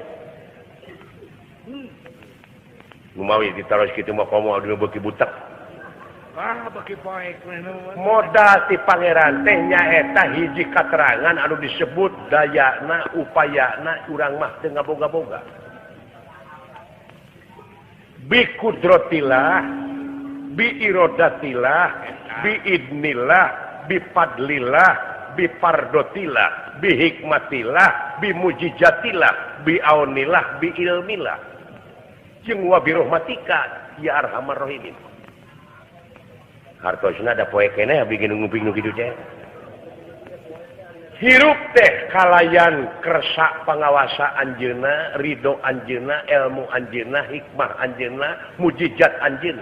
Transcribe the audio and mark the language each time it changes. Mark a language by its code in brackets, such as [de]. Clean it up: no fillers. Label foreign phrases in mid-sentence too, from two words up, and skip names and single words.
[su] Ngumawi ditaros kitu mah komo anu beuki butek. bagi poek Modal ti pangeran teh nyaeta hiji katerangan anu disebut dayana upayana urang mah teu ngaboga-boga. [ar] بقدرة الله، بإرادة الله، بإذن الله، بفضل الله، بفردية الله، بحكمة الله، بمعجزة الله، بعون الله، بعلم الله. Jeung وبرحمتك يا أرحم الراحمين. [su] Hartosna da poe keneh abdi geus nguping nu kitu teh. Hirup teh kalayan kersa pangawasa anjeunna, ridho anjeunna, ilmu anjeunna, hikmah anjeunna, mujizat anjeunna.